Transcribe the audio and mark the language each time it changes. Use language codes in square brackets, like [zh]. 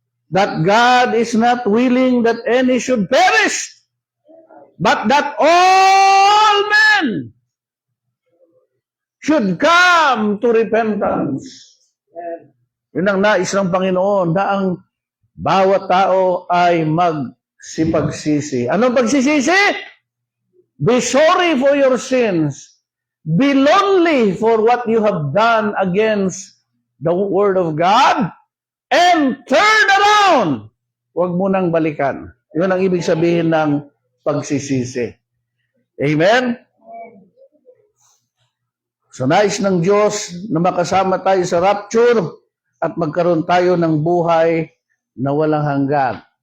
[en] That God is not willing that any should perish, but that all men should come to repentance. [tl] Yun ang nais ng Panginoon, na ang bawat tao ay si pagsisi. Anong pagsisisi? [en] Be sorry for your sins. Be lonely for what you have done against the Word of God. And turn around. [tl] Huwag mo nang balikan. Yun ang ibig sabihin ng pagsisisi. Amen? So nais ng Diyos na makasama tayo sa rapture at magkaroon tayo ng buhay na walang hanggan.